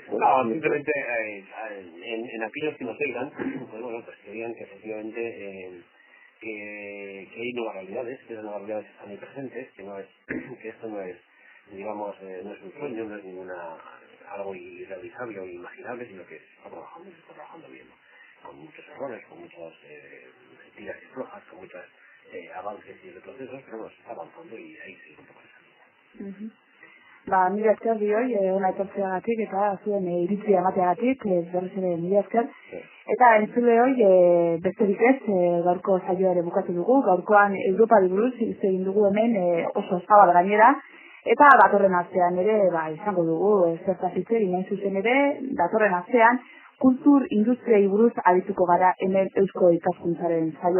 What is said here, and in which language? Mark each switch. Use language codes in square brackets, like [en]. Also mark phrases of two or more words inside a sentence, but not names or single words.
[es] No, simplemente en aquellos que nos oigan, pues bueno, pues que digan que efectivamente que hay nuevas realidades, que las nuevas realidades están muy presentes, que esto no es, digamos, no es un sueño, no es algo irrealizable o inimaginable, sino que se está trabajando bien, ¿no? con muchos errores, con muchas tiras y flojas, con muchos avances y retrocesos, pero bueno, se está avanzando y ahí sigue un poco esa línea. [eu] Mila esker bioi, ona etortzeagatik eta zuen iritzia emateagatik, berriz ere mila esker. Eta entzuleoi, besterik ez, gaurko saioa ere bukatu dugu, gaurkoan Europari buruz hitz egin dugu hemen oso zabal gainera, eta datorren astean ere, izango dugu, zertaz hitz egin hain zuzen ere, datorren astean, kultur industriai buruz arituko gara hemen Eusko Ikaskuntzaren saioan.